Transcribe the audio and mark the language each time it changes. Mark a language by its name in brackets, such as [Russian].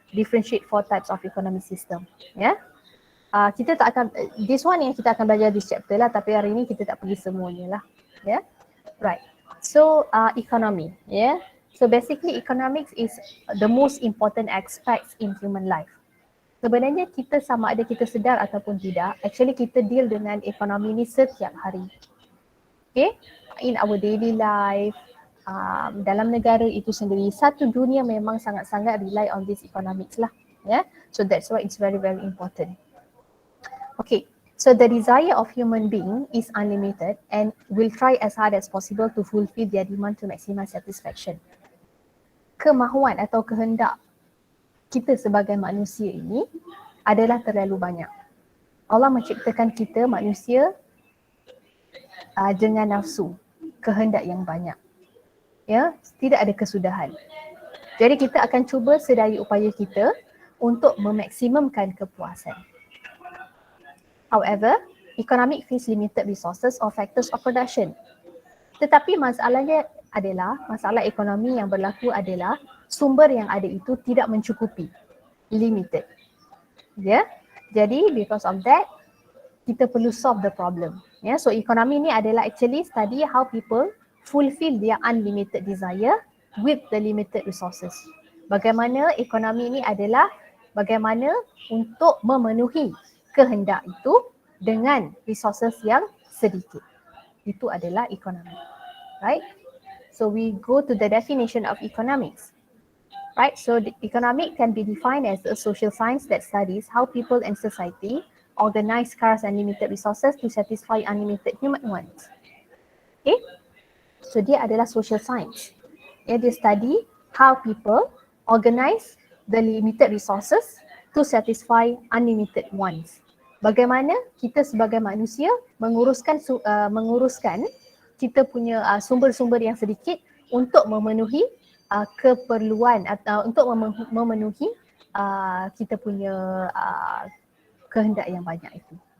[English] Differentiate four types of economic system. [Malay] Kita tak akan, [English] this one [Malay] yang kita akan belajar [English] this chapter [Malay] lah, tapi hari ni kita tak pergi semuanya lah. Right. [English] So economy. So basically economics is the most important aspects in human life. [Malay] Sebenarnya kita sama ada kita sedar ataupun tidak, actually kita deal dengan ekonomi ni setiap hari. Okay, [English] in our daily life, [Malay] dalam negara itu sendiri, satu dunia memang sangat-sangat [English] rely on this economics [Malay] lah. [English] So that's why it's very, very important. Okay, so the desire of human being is unlimited and will try as hard as possible to fulfill their demand to maximize satisfaction. [Malay] Kemahuan atau kehendak kita sebagai manusia ini adalah terlalu banyak. Allah menciptakan kita manusia dengan nafsu, kehendak yang banyak. Tidak ada kesudahan. Jadi kita akan cuba sedaya upaya kita untuk memaksimumkan kepuasan. [English] However, economic face limited resources or factors of production. [Malay] Tetapi masalahnya adalah, masalah ekonomi yang berlaku adalah sumber yang ada itu tidak mencukupi, limited. [English] Jadi because of that, [Malay] kita perlu [English] solve the problem. So [Malay] ekonomi ni adalah [English] actually study how people fulfill their unlimited desire with the limited resources. [Malay] Bagaimana ekonomi ini adalah bagaimana untuk memenuhi kehendak itu dengan resources yang sedikit. Itu adalah ekonomi. Right? [English] So we go to the definition of economics. Right? So the economic can be defined as a social science that studies how people and society organize scarce and limited resources to satisfy unlimited human wants. Okay? So [Malay] dia adalah [English] social science. Dia study how people organize the limited resources to satisfy unlimited wants. [Malay] Bagaimana kita sebagai manusia menguruskan kita punya sumber-sumber yang sedikit untuk memenuhi keperluan atau untuk memenuhi kita punya kehendak yang banyak itu.